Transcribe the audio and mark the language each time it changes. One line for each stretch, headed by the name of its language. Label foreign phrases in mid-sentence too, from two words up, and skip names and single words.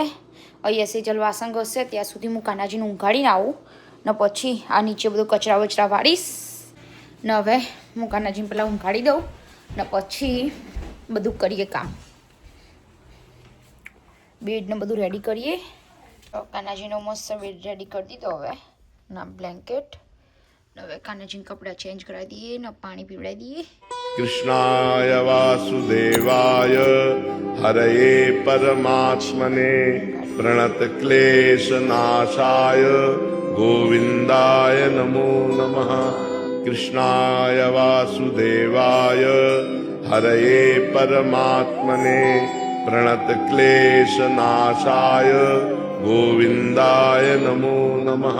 Gujarati: અહીંયા સેજલ વાસણ ઘસશે ત્યાં સુધી હું કાનાજીને ઊંઘાડીને આવું ને પછી આ નીચે બધું કચરા વચરા વાળીશ ને હવે હું કાનાજીને પહેલાં ઊંઘાડી દઉં ને પછી બધું કરીએ કામ. બેડ ને બધું રેડી કરીએ. કાનાજીનો મસ્ત બેડ રેડી કરી દીધો. હવે ના બ્લેન્કેટ હવે કાનાજીને કપડાં ચેન્જ કરાવી દઈએ ને પાણી પીવડાવી દઈએ.
Sanskrit: कृष्णाय वासुदेवाय हरये परमात्मने प्रणतक्लेशनाशाय गोविन्दाय नमो नमः। कृष्णाय वासुदेवाय हरये परमात्मने प्रणतक्लेशनाशाय गोविन्दाय नमो नमः।